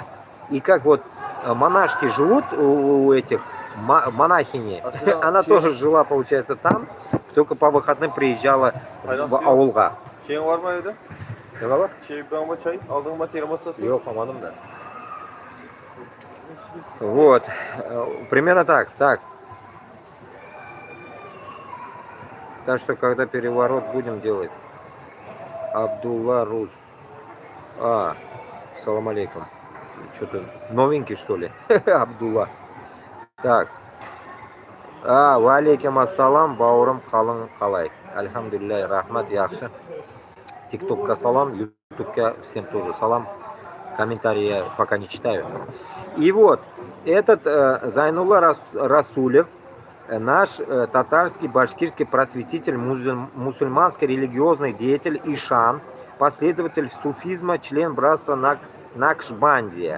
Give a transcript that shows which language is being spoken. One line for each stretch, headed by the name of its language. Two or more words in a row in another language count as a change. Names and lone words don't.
Russian: И как вот монашки живут у этих монахини, она тоже жила, получается, там, только по выходным приезжала в Аулга. Вот, примерно так. Так что, когда переворот будем делать?
Arabic: Абдулла Рус. سلام عليكم.
Russian: Что-то новенький, что ли? Абдулла. Так.
Arabic: وعليكم السلام,
Kazakh: бауырым қалың қалай.
Tatar: Альхамдулилля, рахмат, яхшы. ТикТокка салам, ютубка
Russian: всем тоже
Tatar: салам.
Russian: Комментарии я пока не читаю. И вот, этот Зайнулла Расулев, наш татарский, башкирский просветитель, мусульманский религиозный деятель, ишан, последователь суфизма, член братства Накшбандия.